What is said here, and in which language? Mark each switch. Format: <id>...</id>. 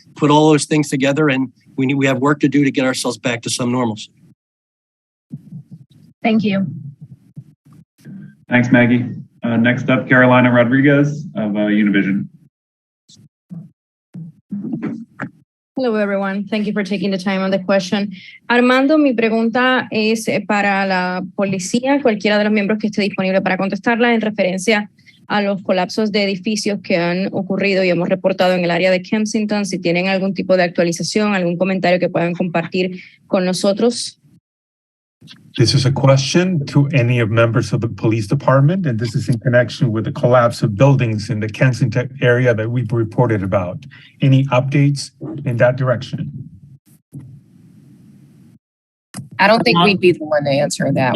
<en>Put all those things together, and we have work to do to get ourselves back to some normalcy. Thank you. Thanks, Maggie. Next up, Carolina Rodriguez of Univision. Hello, everyone. Thank you for taking the time on the question.</en> <es>Armando, mi pregunta es para la policía, cualquiera de los miembros que esté disponible para contestarla en referencia a los colapsos de edificios que han ocurrido y hemos reportado en el área de Kensington. Si tienen algún tipo de actualización, algún comentario que puedan compartir con nosotros.</es> <en>This is a question to any of members of the police department, and this is in connection with the collapse of buildings in the Kensington area that we've reported about. Any updates in that direction? I don't think we'd be the one to answer that.</en>